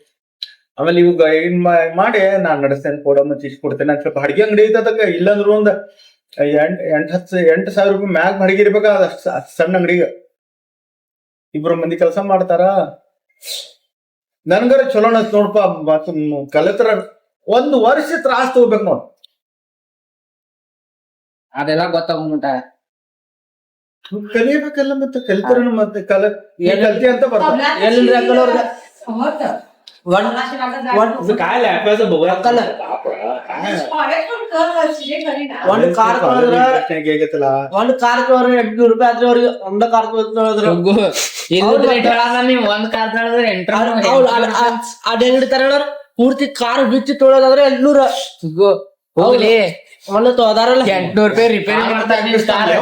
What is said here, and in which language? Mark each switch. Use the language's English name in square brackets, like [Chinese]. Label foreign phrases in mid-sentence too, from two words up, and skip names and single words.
[Kannada] ಆಮೇಲೆ ಇವಾಗ ಏನ್ ಮಾಡಿ ನಾನ್ ನಡೆಸ್ತೇನೆ ಕೊಡ ಮತ್ತೆ ಇಷ್ಟ ಕೊಡ್ತೇನೆ ಅಂತ ಸ್ವಲ್ಪ ಅಡಿಗೆ ಅಂಗಡಿ ಐತದಕ್ಕ ಇಲ್ಲಂದ್ರು ಒಂದ್ 8,000 ರೂಪಾಯಿ ಮ್ಯಾಗ್ ಬಾಡಿಗೆ ಇರ್ಬೇಕ ಸಣ್ಣ ಅಂಗಡಿಗೆ ಇಬ್ರು ಮಂದಿ ಕೆಲಸ ಮಾಡ್ತಾರ ನನ್ಗರ ಚಲೋ ಅನ್ಸ್ ನೋಡಪ್ಪ ಮತ್ ಕಲಿತರ 1 ವರ್ಷ ತ್ರಾಸ್ ತಗೋಬೇಕು ನೋಡ್ ಅದೆಲ್ಲ ಗೊತ್ತಾಗ್ಬಿಟ್ಟ ಕಲಿಯಬೇಕಲ್ಲ ಮತ್ತೆ ಕಲಿತರ ಮತ್ತೆ ಕಲ್ತಿ ಅಂತ ಬರ್ತಾರೆ [Marathi] काय लॅपचं बघूया [Kannada] ಒಂದ್ ಕಾರ್ ಒಂದ್ ಕಾರ್ ತೊಗೊಂಡ್ರೆ 800 ರೂಪಾಯಿ ಆದ್ರೆ ಅವ್ರಿಗೆ ಒಂದ ಕಾರ್ ತೊಗೊಳಿದ್ರು ಒಂದ್ ಕಾರ್ ತೊಗೊಂಡ್ರೆ 800 ಅದ್ ಹೆಂಗಿಡ್ತಾರ ಪೂರ್ತಿ ಕಾರ್ ಬಿಚ್ಚಿ ತೊಗೊಳೋದಾದ್ರೆ 800 ಹೋಗ್ಲಿ ಮೊನ್ನೆ ತೊದಾರಲ್ಲ 800 ರೂಪಾಯಿ ರಿಪೇರಿ ಮಾಡ್ತಾರೆ